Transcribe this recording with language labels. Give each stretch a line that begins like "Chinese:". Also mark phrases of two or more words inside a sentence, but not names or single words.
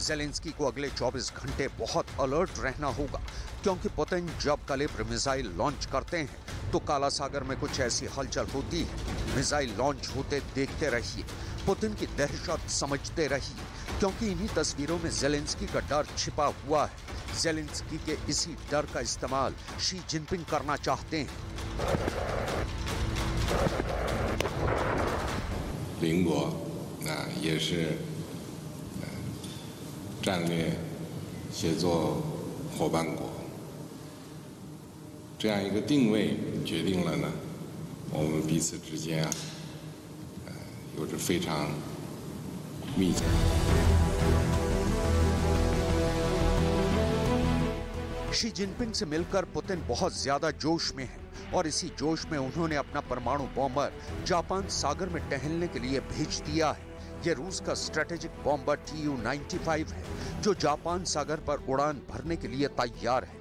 Hindi: ज़ेलेंस्की को अगले 24 घंटे बहुत अलर्ट रहना होगा, क्योंकि पुतिन जब कैलिबर
English: missile launch
Hindi: करते हैं तो काला सागर में कुछ ऐसी हलचल होती है।
English: missile launch
Hindi: होते देखते रहिए, पुतिन की दहशत समझते रहिए, क्योंकि इन्हीं तस्वीरों में ज़ेलेंस्की का डर छिपा हुआ है। ज़ेलेंस्की के इसी डर का इस्तेमाल शी जिनपिंग करना चाहते हैं।
Chinese: 邻国也是战略协作伙伴国，这样一个定位决定了呢，我们彼此之间有着非常密切。
Hindi: शी जिनपिंग से मिलकर पुतिन बहुत ज्यादा जोश में है और इसी जोश में उन्होंने अपना परमाणु बॉम्बर जापान सागर में टहलने के लिए भेज दिया है। यह रूस का
English: strategic bomber
Hindi: Tu-95 है, जो जापान सागर पर उड़ान भरने के लिए तैयार है।